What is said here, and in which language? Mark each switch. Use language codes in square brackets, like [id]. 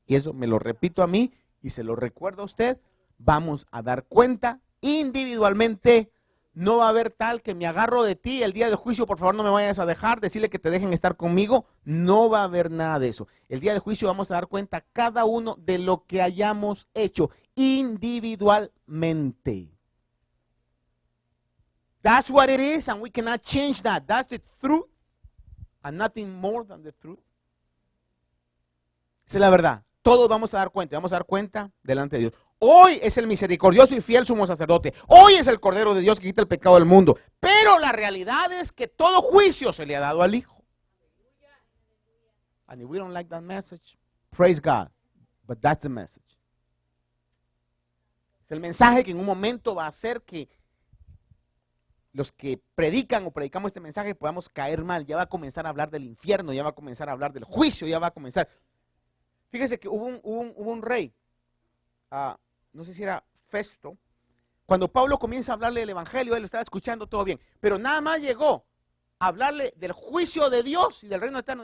[es] Y eso me lo repito a mí y se lo recuerdo a usted, vamos a dar cuenta individualmente. No va a haber tal que me agarro de ti el día del juicio, por favor no me vayas a dejar, decirle que te dejen estar conmigo. No va a haber nada de eso. El día del juicio vamos a dar cuenta cada uno de lo que hayamos hecho individualmente. [en] That's what it is and we cannot change that. That's the truth and nothing more than the truth. [es] Esa es la verdad. Todos vamos a dar cuenta delante de Dios. Hoy es el misericordioso y fiel sumo sacerdote. Hoy es el Cordero de Dios que quita el pecado del mundo. Pero la realidad es que todo juicio se le ha dado al Hijo. [en] And if we don't like that message, praise God. But that's the message. [es] Es el mensaje que en un momento va a hacer que los que predican o predicamos este mensaje podamos caer mal. Ya va a comenzar a hablar del infierno, ya va a comenzar a hablar del juicio, ya va a comenzar. Fíjese que hubo un rey, no sé si era Festo, cuando Pablo comienza a hablarle del evangelio, él lo estaba escuchando todo bien, pero nada más llegó a hablarle del juicio de Dios y del reino eterno.